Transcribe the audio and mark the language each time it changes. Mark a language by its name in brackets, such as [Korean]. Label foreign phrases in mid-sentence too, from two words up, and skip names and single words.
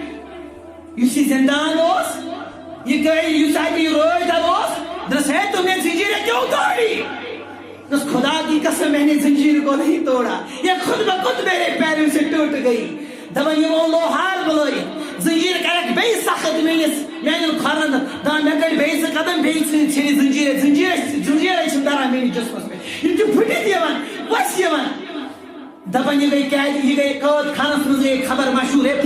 [Kashmiri] یُس یہِ زندان اوس یہ روز دب اوس دس [Urdu] ہے تم نے زنجیریں کیوں توڑی دس خدا کی قسم میں نے زنجیر کو نہیں توڑا یہ خود بخود میرے پیروں سے ٹوٹ گئی [Kashmiri] دپان یمو لوہار بلٲیِتھ زنجیٖر کرکھ بیٚیہِ سخت میانٮ۪ن کھۄرن دپان مےٚ کٔڑۍ بیٚیہِ زٕ قدم بیٚیہِ ژھٕنہِ زنجیٖرے چھِنہٕ تران میٲنِس جسمس پٮ۪ٹھ یِم چھِ پھٕٹِتھ یِوان وَسہِ یِوان دپان یہِ گٔے کیازِ یہِ گٔے قٲد خانس منٛز گٔے خبر [Urdu] مشہوٗر ہے